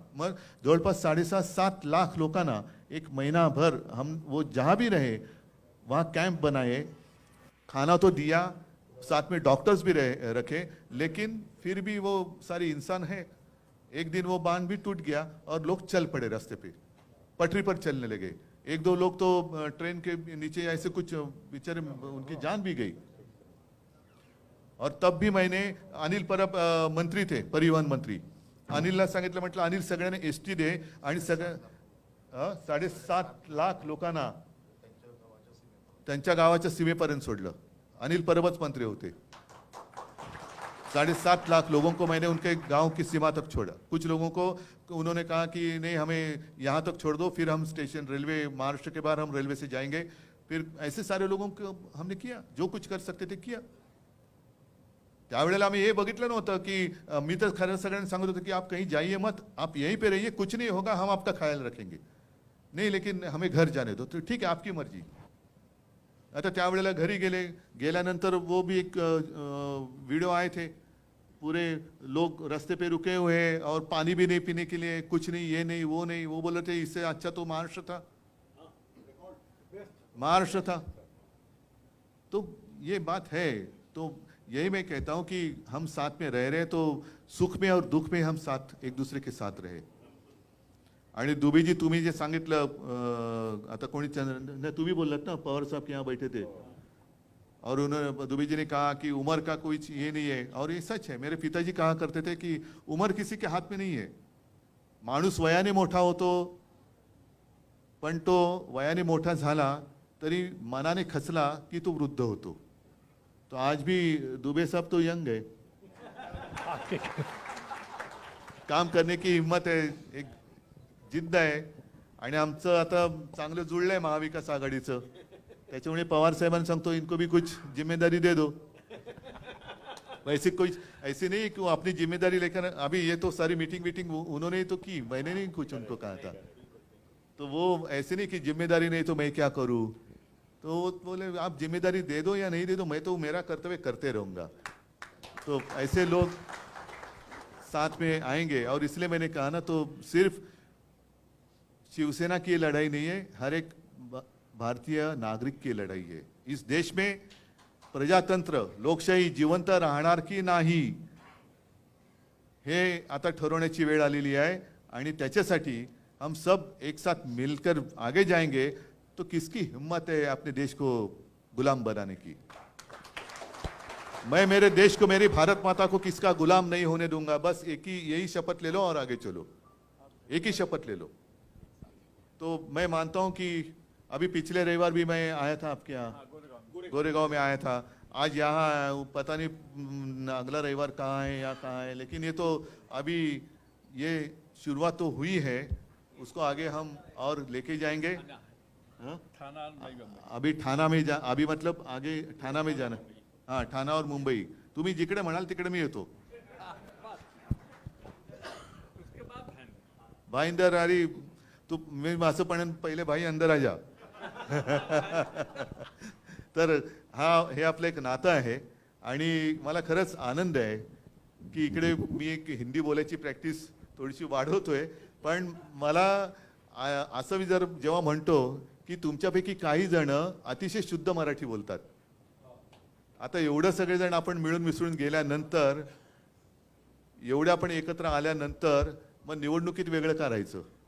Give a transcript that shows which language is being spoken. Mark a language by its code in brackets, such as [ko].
[mr] मग जवळपास 7.5 लाख लोकांना [hi] एक महीनाभर हम वो जहां भी रहे वहाँ कैंप बनाए, खाना तो दिया, साथ में डॉक्टर्स भी रखे, लेकिन फिर भी वो सारे इंसान है। एक दिन वो बांध भी टूट गया और लोग चल पड़े रास्ते पे, पटरी पर चलने लगे। एक दो लोग तो ट्रेन के नीचे ऐसे कुछ बेचारे उनकी जान भी गई। और तब भी मैंने, अनिल परब मंत्री थे, [mr] परिवहन मंत्री, अनिलला सांगितलं, म्हटलं अनिल सगळ्यांना एसटी दे आणि सगळ्या 7.5 लाख लोकांना त्यांच्या गावाच्या सीमेपर्यंत सोडलं। अनिल परबच मंत्री होते। [hi] 7.5 लाख लोगों को मैंने उनके गांव की सीमा तक छोड़ा। कुछ लोगों को उन्होंने कहा कि नहीं हमें यहाँ तक छोड़ दो, फिर हम स्टेशन रेलवे, महाराष्ट्र के बाहर हम रेलवे से जाएंगे। फिर ऐसे सारे लोगों को हमने किया, जो कुछ कर सकते थे किया। [mr] त्यावेळेला आम्ही हे बघितलं नव्हतं की मी तर खरं सगळ्यांना सांगत होतो की [hi] आप कहीं जाइए मत, आप यहीं पे रहिए, कुछ नहीं होगा, हम आपका ख्याल रखेंगे। नहीं लेकिन हमें घर जाने दो। तो ठीक है आपकी मर्जी। [mr] आता त्यावेळेला घरी गेल्यानंतर [hi] वो भी एक वीडियो आए थे, पूरे लोग रास्ते पे रुके हुए हैं और पानी भी नहीं पीने के लिए, कुछ नहीं, ये नहीं वो नहीं। वो बोले थे इससे अच्छा तो महाराष्ट्र था, महाराष्ट्र था। तो ये बात है। तो यही मैं कहता हूं कि हम साथ में रह रहे तो सुख में और दुख में हम साथ एक दूसरे के साथ रहे। [mr] आणि दुबेजी तुम्ही जे सांगितलं, आता कोणी तुम्ही बोललात ना, [hi] पवार साहब के यहाँ बैठे थे और उन्होंने, दुबे जी ने कहा कि उम्र का कोई ये नहीं है, और ये सच है। मेरे पिताजी कहा करते थे कि उम्र किसी के हाथ में नहीं है। [mr] माणूस वयाने मोठा होतो, पण तो वयाने मोठा झाला तरी मनाने खचला की तो वृद्ध होतो। [hi] तो आज भी दुबे साहब तो यंग है, काम करने की हिम्मत है, एक [mr] जिद्द आहे। आणि आमचं आता चांगलं जुळलंय महाविकास आघाडीचं, त्याच्यामुळे पवार साहेबांना सांगतो [hi] इनको भी कुछ जिम्मेदारी दे दो। वैसे कोई ऐसे नहीं कि वो अपनी जिम्मेदारी लेकर, अभी ये तो सारी मीटिंग उन्होंने ही तो की, मैंने नहीं कुछ उनको कहा था। तो वो ऐसे नहीं कि जिम्मेदारी नहीं तो मैं क्या करूं। तो वो बोले आप जिम्मेदारी दे दो या नहीं दे दो, मैं तो मेरा कर्तव्य करते रहूंगा। तो ऐसे लोग साथ में आएंगे। और इसलिए मैंने कहा ना, तो सिर्फ शिवसेना की लड़ाई नहीं है, हर एक भारतीय नागरिक की लड़ाई है। इस देश में [mr] प्रजातंत्र, लोकशाही जिवंत राहणार की नाही हे आता ठरवण्याची वेळ आलेली आहे। आणि त्याच्यासाठी [hi] हम सब एक साथ मिलकर आगे जाएंगे तो किसकी हिम्मत है अपने देश को गुलाम बनाने की। मैं मेरे देश को, मेरी भारत माता को किसका गुलाम नहीं होने दूंगा। बस एक ही यही शपथ ले लो और आगे चलो, एक ही शपथ ले लो। तो मैं मानता हूं कि अभी पिछले रविवार भी मैं आया था आपके यहाँ, गोरेगांव में आया था। आज यहाँ आया हूं, पता नहीं अगला रविवार कहाँ है या कहाँ है, लेकिन ये तो अभी ये शुरुआत तो हुई है, उसको आगे हम और लेके जाएंगे। थाना नहीं गंगा। अभी ठाणा में अभी मतलब आगे ठाणा में जाना। हाँ, ठाणा और मुंबई, [mr] तुम्ही जिकडे म्हणाल तिकडे मी येतो। [hi] उसके बाद भाई अंदर अरे तू, [mr] मी असं पण [hi] पहिले भाई अंदर आ जा। [mr] तर हे आपलं एक नातं आहे आणि मला खरंच आनंद आहे की इकडे मी एक हिंदी बोलायची प्रॅक्टिस थोडीशी वाढवतोय, पण मला असं मी जर जेव्हा म्हणतो की तुमच्यापैकी काही जण अतिशय शुद्ध मराठी बोलतात, आता एवढं सगळेजण आपण मिळून मिसळून गेल्यानंतर, एवढे आपण एकत्र आल्यानंतर मग निवडणुकीत वेगळं करायचं?